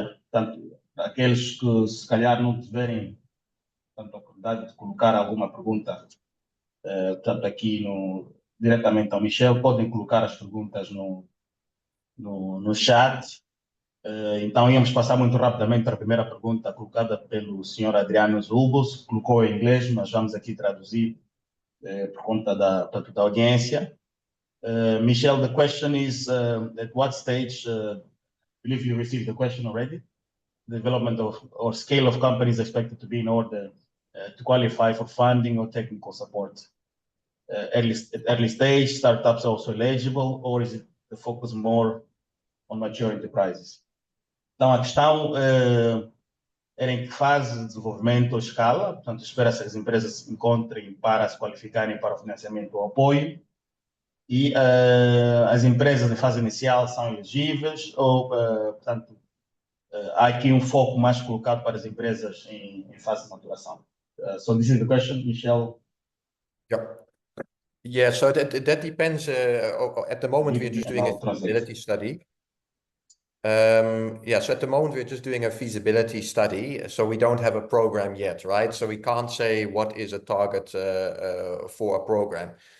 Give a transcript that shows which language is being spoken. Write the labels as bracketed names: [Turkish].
[Portuguese] Portanto, aqueles que se calhar não tiverem a oportunidade de colocar alguma pergunta portanto, aqui diretamente ao Michel, podem colocar as perguntas no chat. Então, íamos passar muito rapidamente para a primeira pergunta colocada pelo Sr. Adriano Zulbos, colocou em inglês, mas vamos aqui traduzir por conta da audiência. [English] Michel, the question is, at what stage, I believe you received the question already, the development of or scale of companies expected to be in order to qualify for funding or technical support? Early stage, startups also eligible, or is it the focus more on mature enterprises? [Portuguese] Então, a questão era em que fase de desenvolvimento ou escala, portanto, espera-se que as empresas se encontrem para se qualificarem para o financiamento ou apoio, e as empresas em fase inicial são elegíveis, ou, portanto, há aqui um foco mais colocado para as empresas em fase de maturação. [English] So this is the question, Michel. Yeah, so that depends. At the moment, we're just doing a feasibility study. So at the moment, we're just doing a feasibility study. So we don't have a program yet, right? So we can't say what is a target for a program.